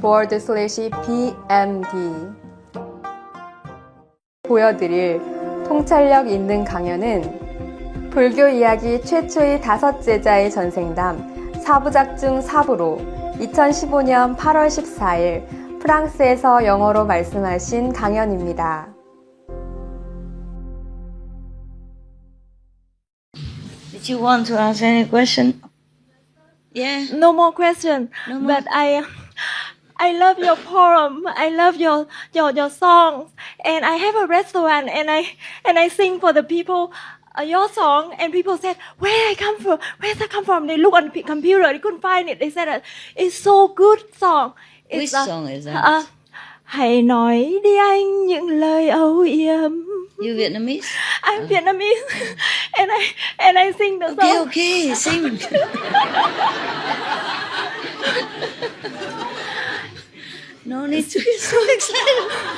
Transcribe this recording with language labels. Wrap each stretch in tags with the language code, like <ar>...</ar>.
<ko>www.suprememastertv.com/pmd 보여드릴 통찰력 있는 강연은 불교 이야기 최초의 5제자의 전생담 4부작 중 4부로 2015년 8월 14일 프랑스에서 영어로 말씀하신 강연입니다.</ko> <en>Did you want to ask any question? Yeah. No more question. No more. But I love your poem. I love your songs. And I have a restaurant and I sing for the people your song, and people said, where does that come from? They look on the computer, they couldn't find it. They said, it's so good song. Which song is that?</en> <vi>Hãy nói đi anh những lời âu yếm.</vi> <en>You Vietnamese? I'm Vietnamese. and I sing the song. Okay, sing. No need to be so excited.</en>